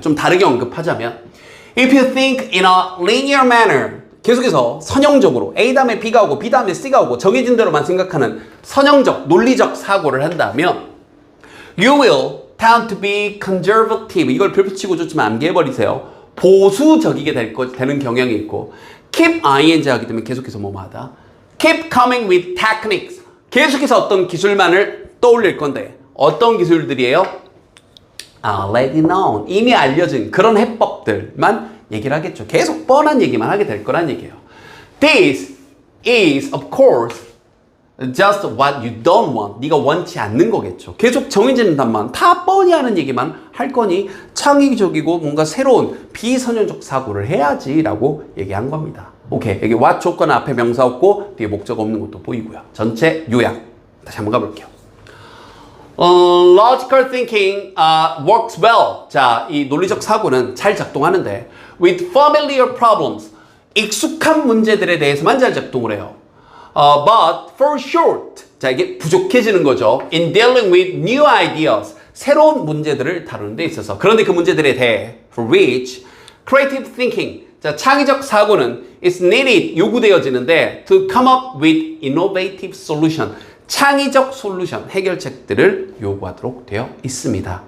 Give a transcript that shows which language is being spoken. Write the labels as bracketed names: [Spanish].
[Korean] 좀 다르게 언급하자면, [English] if you think in a linear manner, [Korean] 계속해서 선형적으로 A 다음에 B가 오고 B 다음에 C가 오고 정해진 대로만 생각하는 선형적, 논리적 사고를 한다면 [English] you will tend to be conservative. [Korean] 이걸 별표치고 좋지만 암기해버리세요. 보수적이게 되는 경향이 있고, keep ing 하기 때문에 계속해서 뭐뭐하다. [English] keep coming with techniques. [Korean] 계속해서 어떤 기술만을 떠올릴 건데 어떤 기술들이에요? [English] already known, [Korean] 이미 알려진 그런 해법들만 얘기를 하겠죠. 계속 뻔한 얘기만 하게 될 거란 얘기예요. [English] This is of course just what you don't want. [Korean] 네가 원치 않는 거겠죠. 계속 정해지는 답만, 다 뻔히 하는 얘기만 할 거니 창의적이고 뭔가 새로운 비선형적 사고를 해야지 라고 얘기한 겁니다. 오케이, 여기 what 조건 앞에 명사 없고 뒤에 목적 없는 것도 보이고요. 전체 요약 다시 한번 가볼게요. [English] Logical thinking works well. [Korean] 자, 이 논리적 사고는 잘 작동하는데 [English] with familiar problems, [Korean] 익숙한 문제들에 대해서만 잘 작동을 해요. [English] But for short, [Korean] 자, 이게 부족해지는 거죠. [English] In dealing with new ideas, [Korean] 새로운 문제들을 다루는 데 있어서. 그런데 그 문제들에 대해 [English] for which creative thinking, [Korean] 자, 창의적 사고는 [English] is needed, [Korean] 요구되어지는데 [English] to come up with innovative solution, [Korean] 창의적 솔루션, 해결책들을 요구하도록 되어 있습니다.